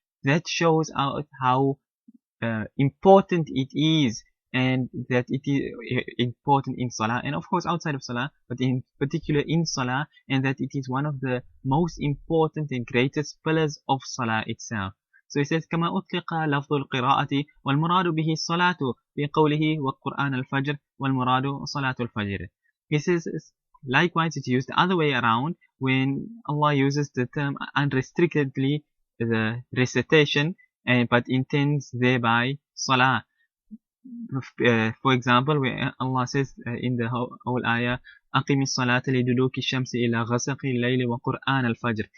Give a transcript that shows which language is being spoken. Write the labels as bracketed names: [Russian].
[English] That shows out how important it is, and that it is important in Salah, and of course outside of Salah, but in particular in Salah, and that it is one of the most important and greatest pillars of Salah itself. So he says, [Arabic] كما أطلق لفظ القراءة والمراد به الصلاة بقوله وقرآن الفجر والمراد صلاة الفجر. [English] He says, likewise it's used the other way around when Allah uses the term unrestrictedly, the recitation, but intends thereby Salah. For example, where Allah says in the whole ayah, [Arabic] أقم الصلاة لدلوك الشمس إلى غسق الليل وقرآن الفجر.